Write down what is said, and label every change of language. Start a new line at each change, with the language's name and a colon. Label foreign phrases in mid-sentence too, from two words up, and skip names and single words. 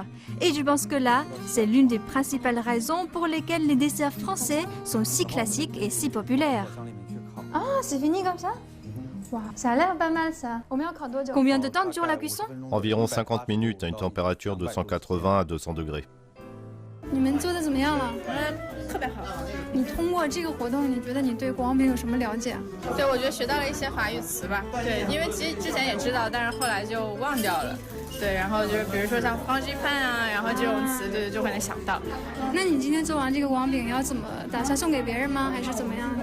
French: Et je pense que là, c'est l'une des principales raisons pour lesquelles les desserts français sont si classiques et si populaires. Ah, c'est fini comme ça? Wow, ça a l'air pas mal ça. Combien de temps dure la cuisson? Environ 50 minutes à une température de 180 à 200 degrés.
Chinese: 你们做的怎么样了？特别好。你通过这个活动，你觉得你对国王饼有什么了解？对，我觉得学到了一些华语词吧。对，因为其实之前也知道，但是后来就忘掉了。对，然后就是比如说像方鸡pan啊，然后这种词，对，就会能想到。那你今天做完这个国王饼，要怎么打算送给别人吗？还是怎么样？